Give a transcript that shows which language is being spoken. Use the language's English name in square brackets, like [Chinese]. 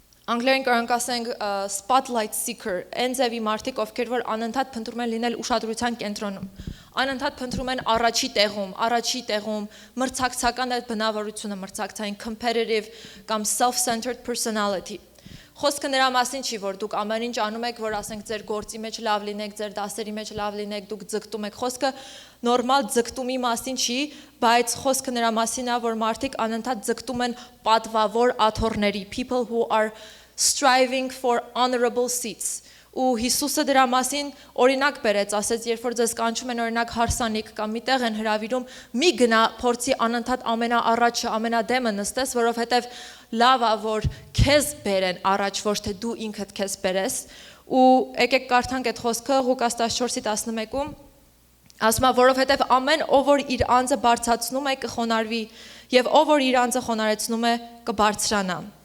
[Armenian] Անգլերեն կարող ասենք spotlight seeker, այն ձևի մարդիկ, ովքեր որ անընդհատ փնտրում են լինել ուշադրության կենտրոնում, անընդհատ փնտրում են առաջի տեղում, մրցակցական այդ բնավորությունը, մրցակցային competitive կամ self-centered personality։ Խոսքը նրա մասին չի, որ դուք ամեն ինչ անում եք, որ ասենք ձեր գործի մեջ լավ լինեք, ձեր դասերի մեջ լավ լինեք, դուք ձգտում եք։ Խոսքը նորմալ ձգտումի մասին չի, բայց խոսքը նրա մասին է, որ մարդիկ անընդհատ ձգտում են պատվավոր աթոռների, [English] people who are striving for honorable seats. [Armenian] Ու Հիսուսը դրա մասին օրինակ բերեց, ասեց, երբ որ ձեզ կանչում են օրինակ հարսանիք կամ միտեղ են հրավիրում, մի գնա փորձի անընդհատ ամենաառաջը, ամենադեմը նստես, որովհետև լավ է, որ քեզ բերեն առաջ, ոչ թե դու ինքդ քեզ բերես։ Ու եկեք կարդանք այդ խոսքը Ղուկաս 14:11-ում, ասում է, որովհետև ամեն ով որ իր անձը բարձրացնում է կխոնարհվի, եւ ով որ իր անձը խոնարհեցնում է կբարձրանա։